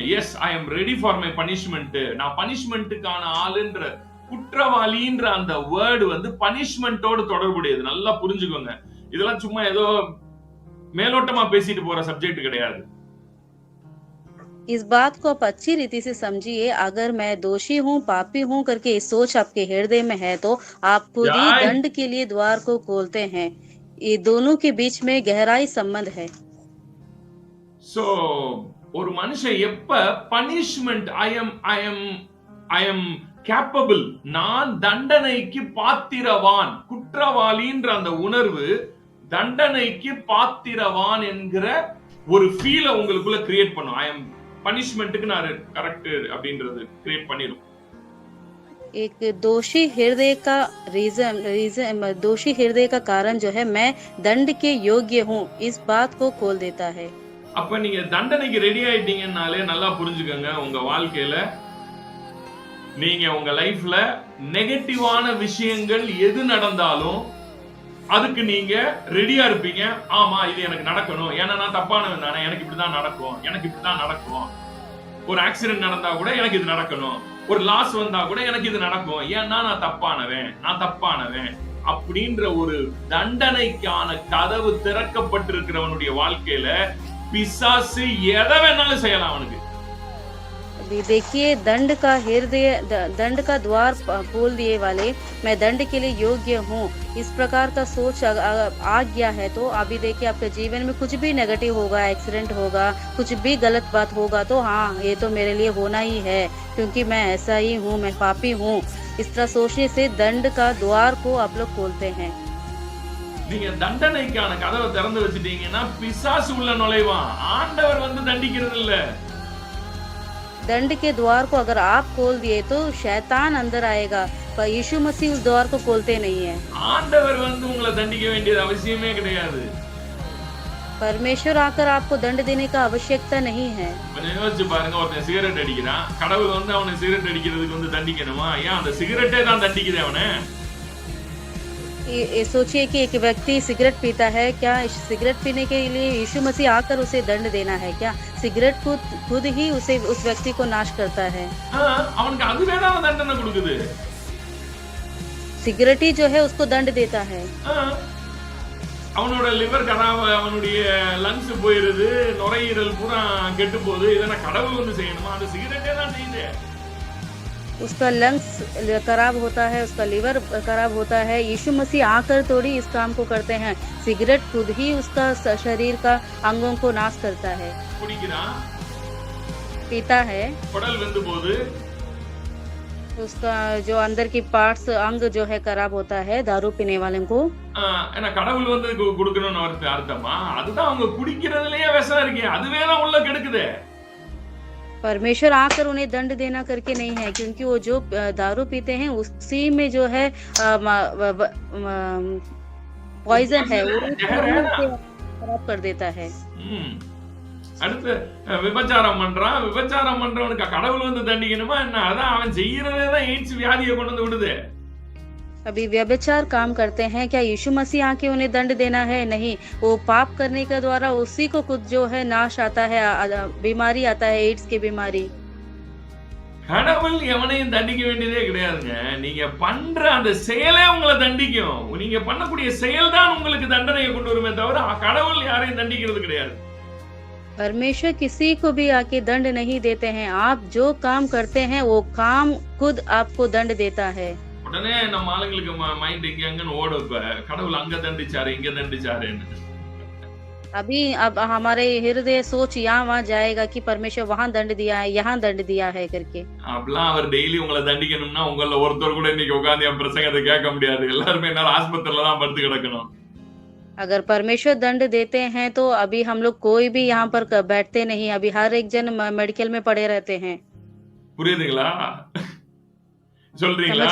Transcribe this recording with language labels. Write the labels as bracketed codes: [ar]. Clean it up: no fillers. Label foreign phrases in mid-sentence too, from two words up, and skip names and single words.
[en] Yes, I am ready for my punishment. [ta] நான் பனிஷ்மென்ட்டுக்கான ஆளுன்ற குற்றவாளின்ற அந்த வேர்டு வந்து பனிஷ்மென்ட்டோட தொடர்புடையது. நல்லா புரிஞ்சுக்கோங்க. இதெல்லாம் சும்மா ஏதோ மேலோட்டமா பேசிட்டு போற சப்ஜெக்ட் கிடையாது. [hi] इस बात को आप अच्छी रीति से समझिए, अगर मैं दोषी हूँ, पापी हूँ करके ये सोच आपके हृदय में है तो आप खुद ही दंड के लिए द्वार को खोलते हैं। ये दोनों के बीच में गहराई संबंध है। [ta] சோ ஒரு மனுஷன் எப்ப பனிஷ்மென்ட் [en] I am capable, [ta] நான் தண்டனைக்கு பாத்திரவான், குற்றவாளின்ற அந்த உணர்வு தண்டனைக்கு பாத்திரவான் என்கிற ஒரு ஃபீல உங்களுக்குள்ள கிரியேட் பண்ணும். [en] I am [ta] பனிஷ்மென்ட்டுக்கு நான் கரெக்ட் அப்படின்றது கிரியேட் பண்ணிரும். [hi] एक दोषी हृदय का कारण जो है मैं दंड के योग्य हूँ, इस बात को खोल देता है। [ta] அப்ப நீங்க தண்டனைக்கு ரெடி ஆயிட்டீங்கன்னாலே நல்லா புரிஞ்சுக்கோங்க, உங்க வாழ்க்கையில நீங்க உங்க லைஃப்ல நெகட்டிவான விஷயங்கள் எது நடந்தாலும் அதுக்கு நீங்க ரெடியா இருப்பீங்க. ஆமா இது எனக்கு நடக்கணும், ஏன்னா நான் தப்பானவன் தானே, எனக்கு இப்படிதான் நடக்கும், எனக்கு இப்படிதான் நடக்கும். ஒரு ஆக்சிடென்ட் நடந்தா கூட எனக்கு இது நடக்கணும், ஒரு லாஸ் வந்தா கூட எனக்கு இது நடக்கும், ஏன்னா நான் தப்பானவன் அப்படின்ற ஒரு தண்டனைக்கான கதவு திறக்கப்பட்டிருக்கிறவனுடைய வாழ்க்கையில பிசாசு எதை வேணாலும் செய்யலாம் அவனுக்கு. [hi] अभी देखिए दंड का द्वार खोल दिए वाले, मैं दंड के लिए योग्य हूँ, इस प्रकार का सोच आ गया है तो अभी देखिए आपके जीवन में कुछ भी नेगेटिव होगा, एक्सीडेंट होगा, कुछ भी गलत बात होगा तो हाँ ये तो मेरे लिए होना ही है क्योंकि मैं ऐसा ही हूँ, मैं पापी हूँ। इस तरह सोचने से दंड का द्वार को आप लोग खोलते हैं। [ta] நீங்க தண்டனைக்கான கதவை திறந்து வச்சிட்டீங்கன்னா பிசாசு உள்ள நுழைவான், ஆண்டவர் வந்து தண்டிக்கிறது இல்ல। [hi] दंड के द्वार को अगर आप खोल दिए तो शैतान अंदर आएगा, पर यीशु मसीह उस द्वार को खोलते नहीं है। [ta] ஆண்டவர் வந்து உங்களை தண்டிக்க வேண்டியது அவசியமே கிடையாது। [hi] परमेश्वर आकर आपको दंड देने का आवश्यकता नहीं है। [ta] கொஞ்சம் யோசிச்சு பாருங்க, ஒருத்தன் சிகரெட் அடிக்கிறான், கடவுள் வந்து அவனை சிகரெட் அடிக்கிறதுக்கு வந்து தண்டிக்கணுமா? ஏன் அந்த சிகரெட்டே தான் தண்டிக்குது அவனை। [hi] ये सोचिए कि एक व्यक्ति सिगरेट पीता है, क्या सिगरेट पीने के लिए यीशु मसीह आकर उसे दंड देना है क्या? सिगरेट खुद ही उसे उस व्यक्ति को नाश करता है। [ta] அவனுக்கு அதுவே தான் தண்டனை கொடுக்குது। [hi] सिगरेट ही जो है उसको दंड देता है। [ta] அவனோட லிவர் கராப், அவனுடைய லங்ஸ் போயிருது, நுரையீரல் பூரா கெட்டு போகுது, இதெல்லாம் கடவுள் வந்து செய்யணுமா? அந்த சிகரெட்டே தான் செய்யுது। [hi] उसका लंग्स खराब होता है, उसका लीवर खराब होता है, यीशु मसीह आकर थोड़ी इस काम को करते हैं। सिगरेट खुद ही उसका शरीर का अंगों को नाश करता है। पीता है, [ta] குடல் வெந்து போகுது, [hi] उसका जो अंदर की पार्ट्स अंग जो है खराब होता है दारू पीने वाले को। [ta] ஏன்னா கடவுள் வந்து கொடுக்கணும்னு அர்த்தமா? அதுதான் அவங்க குடிக்கிறதுலயே விஷம் இருக்கு, அதுவே தான் உள்ள கெடுக்குது। [hi] परमेश्वर आकर उन्हें दंड देना करके नहीं है, क्योंकि वो जो दारू पीते हैं उसी में जो है पॉइजन है, वो खराब कर देता है। [ta] அடுத்து விபச்சாரம் பண்றவனுக்கு கடவுள் வந்து தண்டிக்கணுமா என்ன? அதான் அவன் செய்யறதே தான் எய்ட்ஸ் வியாதியை கொண்டு வந்து விடுது। [hi] अभी व्यभिचार काम करते हैं, क्या यीशु मसीह आके उन्हें दंड देना है? नहीं, वो पाप करने के द्वारा उसी को खुद जो है नाश आता है, बीमारी आता है, एड्स की बीमारी। [ta] கடவுள் எவனையும் தண்டிக்க வேண்டியதே கிடையாதுங்க, நீங்க பண்ற அந்த செயலே உங்களை தண்டிக்கும்। நீங்க பண்ணக்கூடிய செயல் தான் உங்களுக்கு தண்டனையை கொண்டு வருமே தவிர கடவுள் யாரையும் தண்டிக்கிறது கிடையாது। [hi] परमेश्वर किसी को भी आके दंड नहीं देते हैं, आप जो काम करते हैं वो काम खुद आपको दंड देता है। [ta] உடனே நம்ம ஆளுங்களுக்கு மைண்ட் இங்க அங்கன்னு ஓடும், இப்ப கடவுள் அங்க தண்டிச்சாரு இங்க தண்டிச்சாருன்னு। [hi] अभी अब हमारे हृदय सोच यहाँ वहाँ जाएगा कि परमेश्वर वहाँ दंड दिया है, यहाँ दंड दिया है करके। [ta] அப்படிலாம் அவர் டெய்லி உங்களை தண்டிக்கணும்னா உங்கள ஒருத்தர் கூட இன்னைக்கு உட்கார்ந்து என் பிரசங்கத்தை கேட்க முடியாது, எல்லாருமே என்னால ஆஸ்பத்திரியில தான் படுத்து கிடக்கணும்। [hi] अगर परमेश्वर दंड देते हैं तो अभी हम लोग कोई भी यहाँ पर बैठते नहीं, अभी हर एक जन मेडिकल में पड़े रहते हैं। [ta] புரியுதுங்களா? சொல்றீங்களா?